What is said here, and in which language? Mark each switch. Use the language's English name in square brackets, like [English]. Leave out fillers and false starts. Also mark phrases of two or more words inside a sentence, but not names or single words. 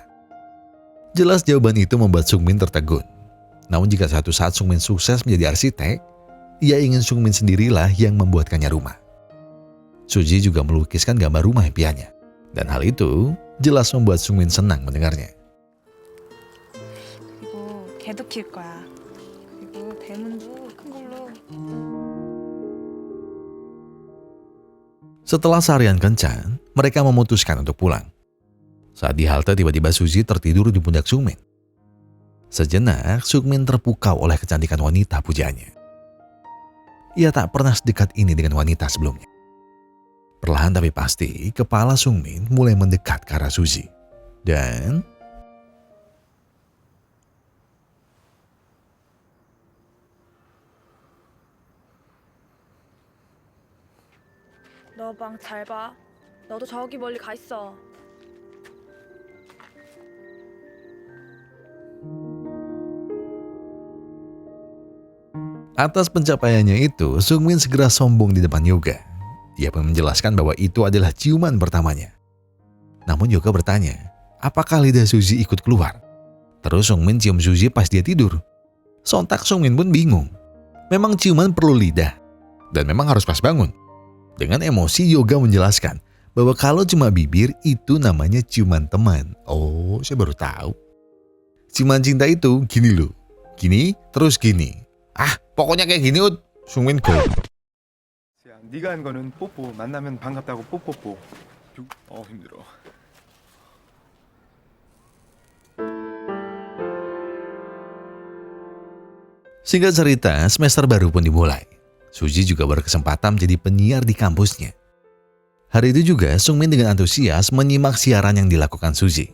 [Indonesian] Jelas jawaban itu membuat Sungmin tertegun. Namun jika suatu saat Sungmin sukses menjadi arsitek, ia ingin Sungmin sendirilah yang membuatkannya rumah. Suzy juga melukiskan gambar rumah impiannya. Dan hal itu jelas membuat Sungmin senang mendengarnya. [Korean] 그리고 개도 키울 거야. 그리고 대문도 큰 걸로. [Indonesian] Setelah seharian kencan, mereka memutuskan untuk pulang. Saat di halte tiba-tiba Suzy tertidur di pundak Sungmin. Sejenak, Sungmin terpukau oleh kecantikan wanita pujaannya. Ia tak pernah sedekat ini dengan wanita sebelumnya. Perlahan tapi pasti, kepala Sungmin mulai mendekat ke arah Suzy. Dan [Korean] 너 방 잘 봐. 너도 저기 멀리 가 있어. [Indonesian] atas pencapaiannya itu, Sungmin segera sombong di depan Yoga. Ia pun menjelaskan bahwa itu adalah ciuman pertamanya. Namun Yoga bertanya, apakah lidah Suzy ikut keluar? Terus Sungmin cium Suzy pas dia tidur. Sontak Sungmin pun bingung. Memang ciuman perlu lidah. Dan memang harus pas bangun. Dengan emosi Yoga menjelaskan bahwa kalau cuma bibir itu namanya ciuman teman. Oh, saya baru tahu. Ciuman cinta itu gini loh. Gini, terus gini. Ah, pokoknya kayak gini, Ut. Sungmin go. [Korean] 야, 네가 한 거는 뽀뽀. 만나면 반갑다고 뽀뽀뽀. 힘들어. [Indonesian] Singkat cerita, semester baru pun dimulai. Suji juga berkesempatan menjadi penyiar di kampusnya. Hari itu juga Sungmin dengan antusias menyimak siaran yang dilakukan Suji.